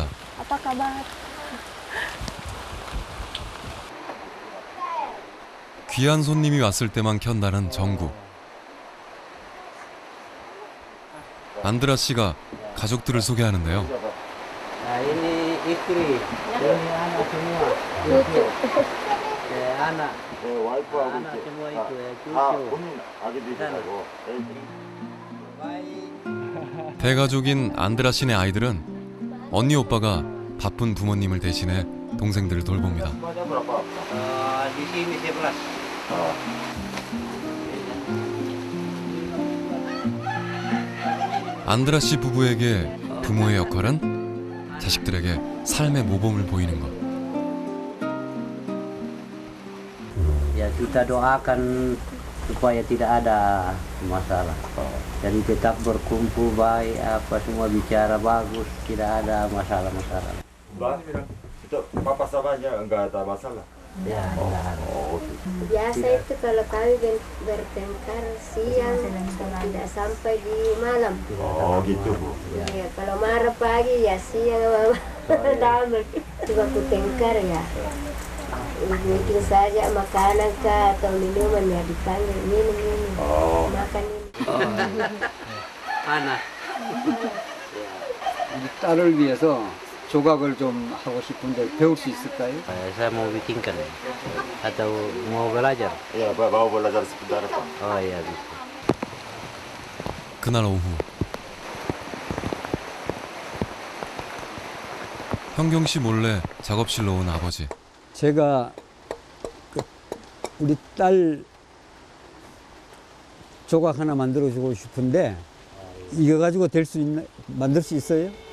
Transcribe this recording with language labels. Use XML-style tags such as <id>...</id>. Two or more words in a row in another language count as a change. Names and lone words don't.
<ko>아빠 가방. 귀한 손님이 왔을 때만 켠다는 전구. 안드라 씨가 가족들을 소개하는데요.</ko> <id>Ini istri, ini anak semua, cucu, anak, anak semua itu ya cucu.</id> <ko>대가족인 안드라 씨네 아이들은 언니 오빠가 바쁜 부모님을 대신해 동생들을 돌봅니다.</ko> <id>Di sini 11.</id> <ko>안드라 씨 부부에게 부모의 역할은 자식들에게 삶의 모범을 보이는 것.</ko> <id>Ya kita doakan supaya tidak ada masalah. Jadi tetap berkumpul baik, apa semua bicara bagus, tidak ada masalah-masalah. Itu papa samanya enggak ada masalah. Ya, tidak ada. Biasa itu kalau kami bertengkar siang tidak sampai di malam. Oh gitu Bu. Ya, kalau marah pagi ya siang damai. Coba aku tengkar ya. Mungkin saja makanan kah atau minuman ya dipanggil minum makan ini. Anak.</id> <ko>우리 딸을 위해서 조각을 좀 하고 싶은데 배울 수 있을까요?</ko> <id>Saya mau bikinkan atau mau belajar. Ya, mau belajar sebentar Pak. Oh iya bisa.</id> <ko>그날 오후 현경 씨 몰래 작업실로 온 아버지. 제가 우리 딸 조각 하나 만들어주고 싶은데 이거 가지고 만들 수 있어요?</ko>